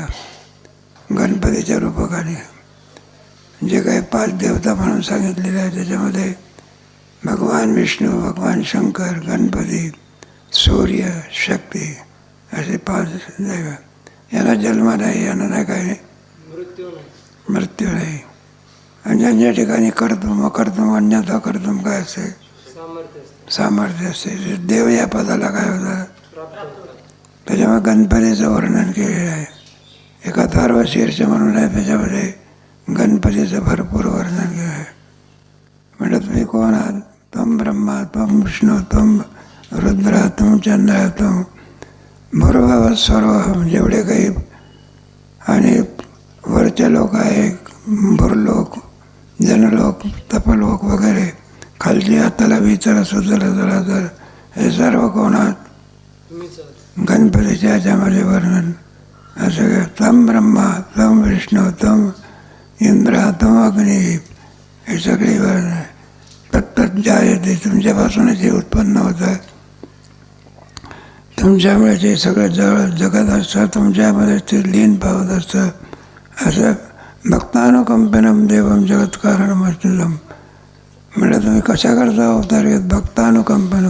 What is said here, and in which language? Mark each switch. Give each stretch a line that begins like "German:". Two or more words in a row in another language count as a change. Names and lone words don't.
Marathi: गणपतीच्या रूपकाने जे काही 5 देवता म्हणून सांगितलेले आहे त्याच्यामध्ये भगवान विष्णू, भगवान शंकर, गणपती, सूर्य, शक्ती असे 5 देव. यांना जन्म नाही, यांना नाही काय मृत्यू नाही. आणि ज्यांच्या ठिकाणी
Sanskrit: कर्तुम अकर्तुम अन्यथा कर्तुम
Marathi: काय असते? सामर्थ्य असते. देव या पदाला काय होतं? त्याच्यामुळे गणपतीचं वर्णन केलेलं आहे. एक अथर्व शीर्ष म्हणून आहे, त्याच्यामध्ये गणपतीचं भरपूर वर्णन केलं आहे. म्हणजे तुम्ही कोण आहात?
Sanskrit: त्वं ब्रह्मा त्वं विष्णू त्वं रुद्र त्वं चंद्र त्वं भूर्भुवः स्वरः.
Marathi: जेवढे काही आणि वरचे लोक आहे, भूर्लोक, जनलोक, तपलोक वगैरे, खालची हाताला विचार सुचला जरा तर हे सर्व कोण आहात? गणपतीच्या ह्याच्यामध्ये वर्णन असं काय?
Sanskrit: त्वं ब्रह्मा त्वं विष्णू त्वं इंद्र त्वं अग्नी,
Marathi: हे सगळी वर्णन आहे.
Sanskrit: तत्तत् जायते,
Marathi: तुमच्यापासूनच हे उत्पन्न होतं. तुमच्यामुळे जे सगळं जगत असतं, तुमच्यामध्ये ते लीन पावत असतं.
Sanskrit: असं भक्तानुकंपनम देवम जगत्कारणमस्तुतम.
Marathi: म्हणजे तुम्ही कशा करता अवतार घेत?
Sanskrit: भक्तानुकंपनम.